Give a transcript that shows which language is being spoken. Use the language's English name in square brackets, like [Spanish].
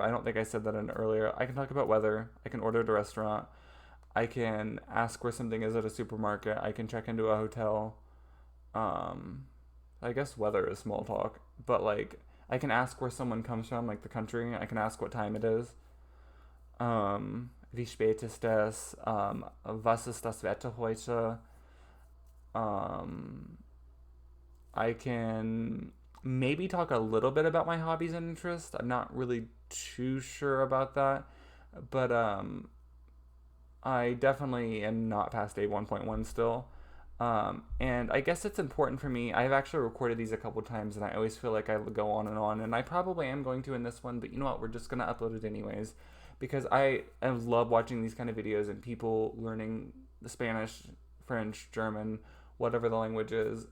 [English] I don't think I said that in earlier. I can talk about weather. I can order at a restaurant. I can ask where something is at a supermarket. I can check into a hotel. I guess weather is small talk, but like I can ask where someone comes from, like the country. I can ask what time it is. [German] Wie spät ist es? Was ist das Wetter heute? [English] Um, I can maybe talk a little bit about my hobbies and interests. I'm not really too sure about that, but I definitely am not past A1.1 still. And I guess it's important for me. I've actually recorded these a couple times, and I always feel like I go on, and I probably am going to in this one, but you know what? We're just going to upload it anyways because I love watching these kind of videos and people learning the Spanish, French, German, whatever the language is.